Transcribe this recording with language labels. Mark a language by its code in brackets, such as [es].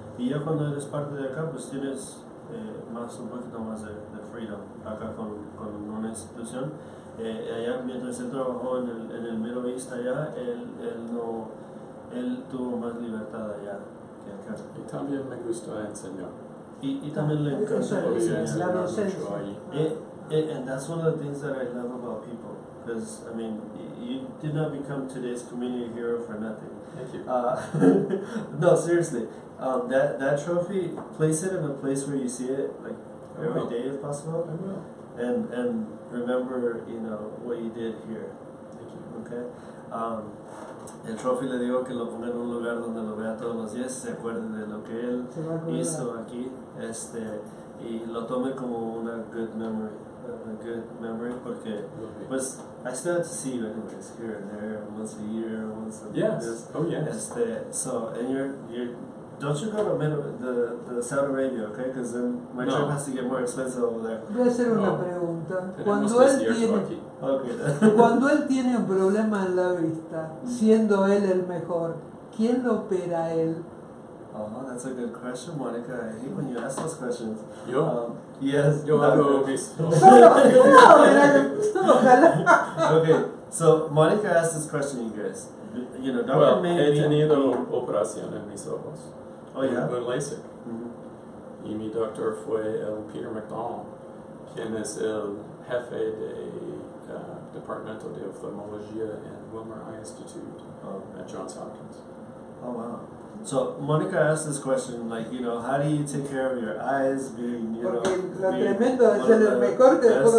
[es] Y ya cuando eres parte de acá, pues tienes un poquito más de freedom acá con una institución. Allá, mientras él trabajó en el Middle East allá, él tuvo más libertad allá que acá. Y también me gusta enseñar. Y también le encanta la docencia. [en] And that's one of the things that I love about people, because I mean, you did not become today's community hero for nothing. Thank you. No, seriously, that trophy, place it in a place where you see it like every day if possible. I will. And remember, what you did here. Thank you. Okay. [es] El trophy le digo que lo ponga en un lugar donde lo vea todos los días, se acuerde de lo que él hizo aquí, y lo tome como una [en] good memory, [es] porque pues [en] I still have to see you anyways here and there, once a [es] year, once a [en] yes. Oh yes. So and you're don't you go to the Saudi Arabia, okay? Because then my trip has to get more expensive over there. [es] Voy a hacer una pregunta. Cuando él tiene un problema en la vista, siendo él el mejor, ¿quién lo opera a él? [en] Oh, that's a good question, Monica. I hate when you ask those questions. [es] Yo. [en] Yes. [es] Yo hago mis. [en] Okay, so Monica asked this question, you guys. Dr. Well, May [es] he tenido operación en mis ojos. [en] Oh, yeah? [es] Un LASIK. Mm-hmm. Y mi doctor fue el Peter McDonald, quien es el jefe de Departamento de Oftalmología en Wilmer Eye Institute at Johns Hopkins. [en] Oh, wow. So Monica asked this question, like, how do you take care of your eyes being, [es] Porque lo tremendo es el mejor que